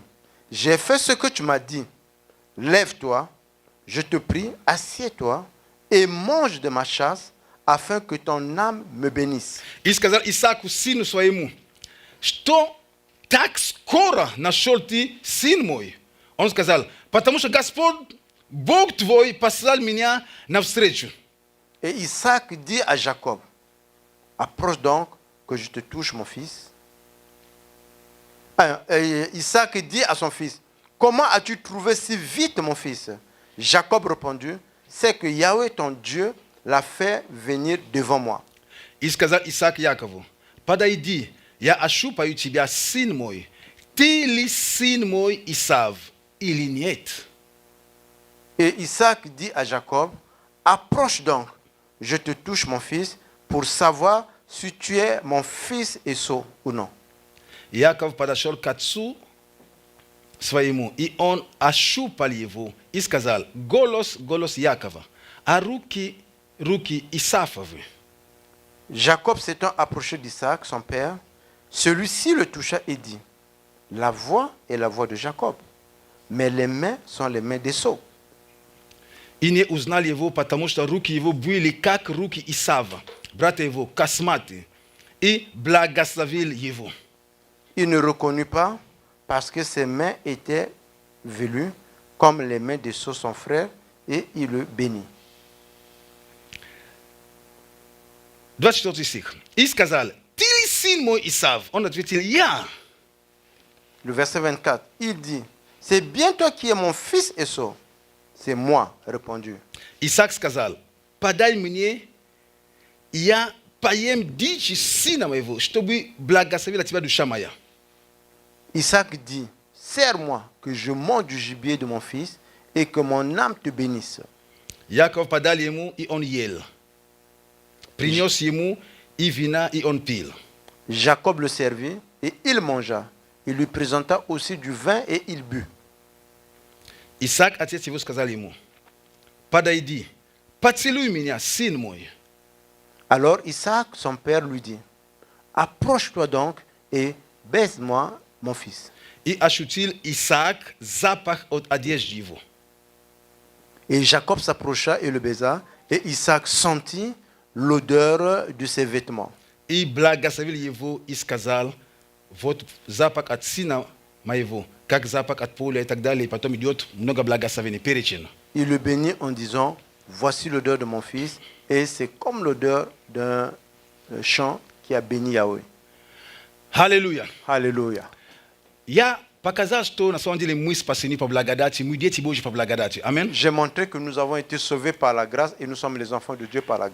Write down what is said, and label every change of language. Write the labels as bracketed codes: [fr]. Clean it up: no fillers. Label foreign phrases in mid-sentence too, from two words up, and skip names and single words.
[fr] J'ai fait ce que tu m'as dit. Lève-toi, je te prie, assieds-toi et mange de ma chasse, afin que ton âme me bénisse. [ru] И сказал Исааку, сыну своему: Что так скоро нашел ты, сын мой? Он сказал: Потому что Господь, Бог твой, послал меня навстречу. [fr] Et Isaac dit à Jacob: Approche donc que je te touche, mon fils. Et Isaac dit à son fils: Comment as-tu trouvé si vite, mon fils? Jacob répondit: C'est que Yahweh, ton Dieu, l'a fait venir devant moi. [ru] И сказал Исаак Якову: Подойди, я ощупаю тебя, сын мой. Ты ли сын мой Исав или нет? [fr] Et Isaac dit à Jacob: Approche donc, je te touche, mon fils, pour savoir si tu es mon fils Esau ou non. [ru] Яков подошел к отцу своему, и он ощупал его и сказал: Голос Якова, а руки Исафовы. [fr] Jacob s'étant approché d'Isaac, son père, celui-ci le toucha et dit: La voix est la voix de Jacob, mais les mains sont les mains d'Esau. [ru] И не узнал его, потому что руки его были как руки Исава, брата его, косматые, и благословил его. [fr] Il ne reconnut pas parce que ses mains étaient velues comme les mains d'Esau, son frère, et il le bénit. [ru] 24 стих. И сказал: Ты ли сын мой Исав? Он ответил: Я. [fr] Le verset 24, il dit: C'est bien toi qui es mon fils Esau. C'est moi, répondu. [ru] Исаак сказал: Подай мне, я поем дичь сына моего, чтобы благословила тебя душа моя. [fr] Isaac dit: Sers-moi que je mange du gibier de mon fils et que mon âme te bénisse. [ru] Яков подал ему, и он ел. Принес ему и вина, и он пил. [fr] Jacob le servit et il mangea. Il lui présenta aussi du vin et il but. [ru] Исаак, отец его, сказал ему: Подойди, поцелуй меня, сын мой. [fr] Alors Isaac, son père, lui dit: Approche-toi donc et baise-moi, mon fils. [ru] И ощутил Исаак запах от одежды его. [fr] Et Jacob s'approcha et le baisa, et Isaac sentit l'odeur de ses vêtements. [ru] И благословил его и сказал: Вот запах от сына моего, как запах от поля и так далее. И потом идет много благословений, перечень. [fr] Il le bénit en disant: Voici l'odeur de mon fils, et c'est comme l'odeur d'un champ qui a béni Yahweh. [ru] Аллилуйя. [fr] Alléluia. [ru] Я показал, что на самом деле мы спасены по благодати, мы дети Божьи по благодати. Аминь. [fr] J'ai montré que nous avons été sauvés par la grâce et nous sommes les enfants de Dieu par la grâce.